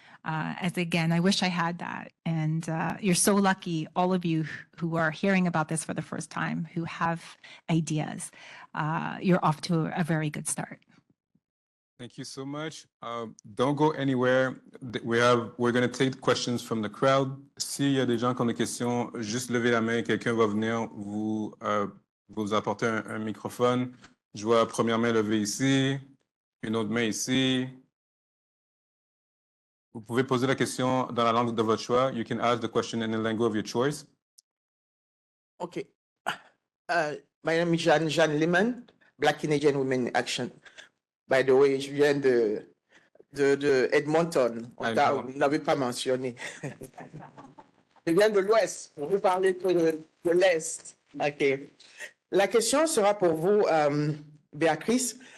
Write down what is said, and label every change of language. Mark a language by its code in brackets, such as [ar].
[en] As again, I wish I had that. And you're so lucky, all of you who are hearing about this for the first time, who have ideas. You're off to a very good start. Thank you so much. Don't go anywhere. We're going to take questions from the crowd. [fr] S'il y a des gens qui ont des questions, juste levez la main. Quelqu'un va venir vous apporter un microphone. Je vois la première main levée ici, une autre main ici. Vous pouvez poser la question dans la langue de votre choix. [en] You can ask the question in the language of your choice. Okay. My name is Jeanne Lehman, Black Canadian Women in Action. By the way, [fr] je viens de Edmonton. Vous ne l'avez pas mentionné. Je viens de l'Ouest. On veut parler de l'Est. OK. La question sera pour vous, Béatrice.